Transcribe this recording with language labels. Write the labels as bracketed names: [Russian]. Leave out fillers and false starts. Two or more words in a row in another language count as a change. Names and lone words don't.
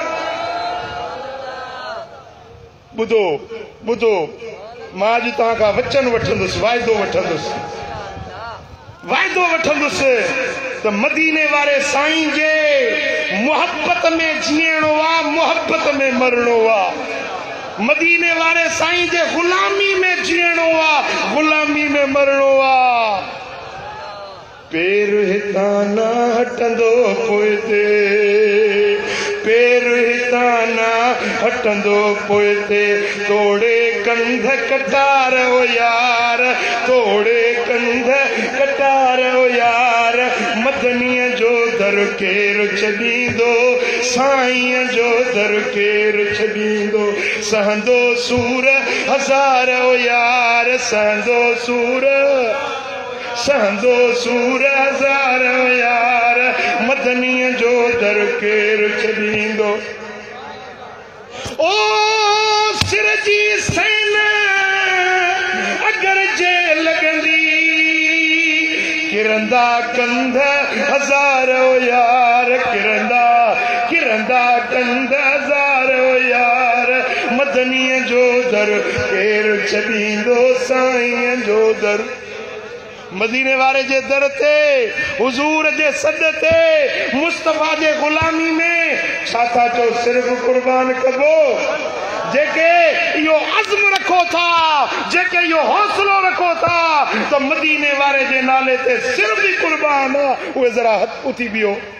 [Sindhi] ॿुधो ॿुधो, मां अॼु तव्हां खां वचन वठंदुसि, वाइदो वठंदुसि त मदीने वारे साईं जे मोहब्बत में जीअणो आहे, मोहब्बत में मरणो आहे। मदीने वारे साईं जे गुलामी में जीअणो आहे, गुलामी में मरणो आहे। पेर हितां न हटंदो पोइ ते, पेर हितां न हटंदो पोइ ते, तोड़े कंध कटार ओ यार, तोड़े कंध कटार ओ यार, मदनीअ जो दर केर छॾींदो, साईं जो दर केर छॾींदो, सहंदो सूर हज़ार ओ यार, सहंदो सूर हज़ार ओ यार, मदनीअ जो दर केर छॾींदो। ओ सिर जी सैन अगर जे लॻंदी, किरंदा कंध हज़ार ओ यार, किरंदा कंध हज़ार ओ यार, मदनीअ जो दर केर छॾींदो, साईं जो दर। मदीने वारे जे दर ते, हुजूर जे सॾ ते, मुस्तफा जे गुलामी में छा था चओ सिर्फ़ कुर्बान कबो। जेके इहो अज़्म रखो था, जेके इहो हौसलो रखो था त मदीने वारे जे नाले ते सिर्फ़ भी कुर्बान, उहे ज़रा हथ उथी बियो।